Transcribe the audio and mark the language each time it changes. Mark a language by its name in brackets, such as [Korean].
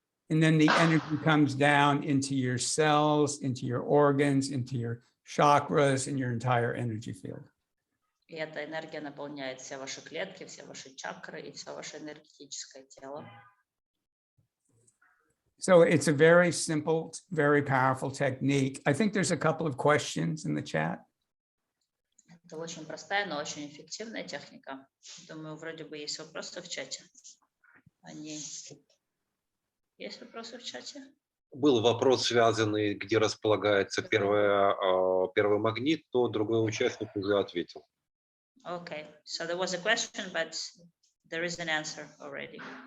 [English] And then the energy comes down into your cells, into your organs, into your chakras, and your entire energy field. [Russian] И эта энергия наполняет все ваши клетки, все ваши чакры и все ваше энергетическое тело. [English] So it's a very simple, very powerful technique. I think there's a couple of questions in the chat. [Russian] Это очень простая, но очень эффективная техника. Думаю, вроде бы есть вопросы в чате. Есть вопросы в чате? Был вопрос, связанный, где располагается первый магнит, то другой участник уже ответил. [English] Okay, so there was a question, but there is an answer already.